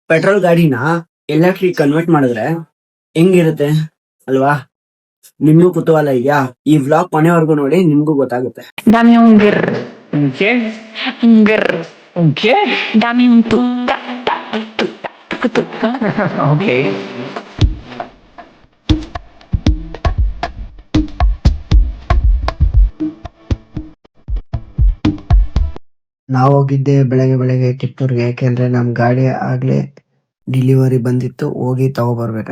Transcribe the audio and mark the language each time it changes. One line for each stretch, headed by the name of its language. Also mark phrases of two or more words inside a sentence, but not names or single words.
Kannada: ಪೆಟ್ರೋಲ್ ಗಾಡಿನ
English: electric convert
Kannada: ಮಾಡಿದ್ರೆ ಹೆಂಗಿರುತ್ತೆ ಅಲ್ವಾ? ನಿಮ್ಗೂ ಕುತೂಹಲ ಇದೆಯಾ? ಈ ವ್ಲಾಗ್ ಕೊನೆವರೆಗೂ ನೋಡಿ, ನಿಮ್ಗೂ ಗೊತ್ತಾಗುತ್ತೆ.
Spanish: Dame un grr, un qué, un grr, un qué, dame un tuta, tuta.
Kannada: Okay. ನಾವು ಹೋಗಿದ್ದೆ ಬೆಳಗ್ಗೆ ಟಿಪ್ಪೂರ್ಗೆ, ಯಾಕೆಂದ್ರೆ ನಮ್ ಗಾಡಿ ಆಗ್ಲೇ ಡೆಲಿವರಿ ಬಂದಿತ್ತು, ಹೋಗಿ ತಗೊಬರ್ಬೇಕು.